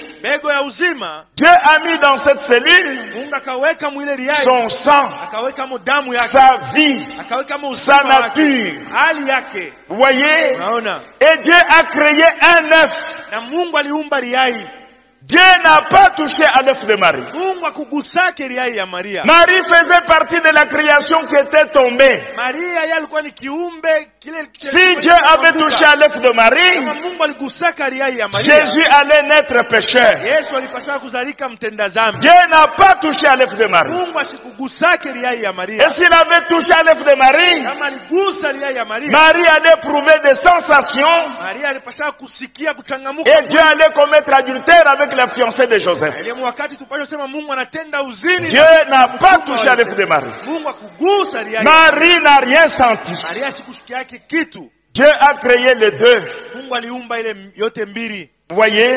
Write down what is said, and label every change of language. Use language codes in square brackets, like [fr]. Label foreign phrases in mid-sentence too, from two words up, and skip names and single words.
[fr] Dieu a mis dans cette cellule son sang, sa vie, sa nature. Vous voyez? Et Dieu a créé un œuf. Dieu n'a pas touché à l'œuf de Marie. [sw] Mungu akugusake riai ya Maria. [fr] Marie faisait partie de la création qui était tombée. [sw] Maria yeye alikuwa ni kiumbe kile. [fr] Si Dieu avait touché à l'œuf de Marie, [sw] Mungu aligusaka riai ya Maria, [fr] Jésus allait naître pécheur. [sw] Yesu alipaswa kuzalika mtenda dhambi. [fr] Dieu n'a pas touché à l'œuf de Marie. [sw] Mungu asikugusake riai ya Maria. [fr] Et s'il avait touché à l'œuf de Marie, [sw] kama aligusa riai ya Maria, [fr] Marie allait éprouver des sensations. [sw] Maria alipaswa kusikia kuchangamuka. [fr] Et Dieu allait commettre adultère avec la fiancée de Joseph. Dieu n'a pas touché à l'œuf de Marie. Marie n'a rien senti. Dieu a créé les deux. Vous voyez?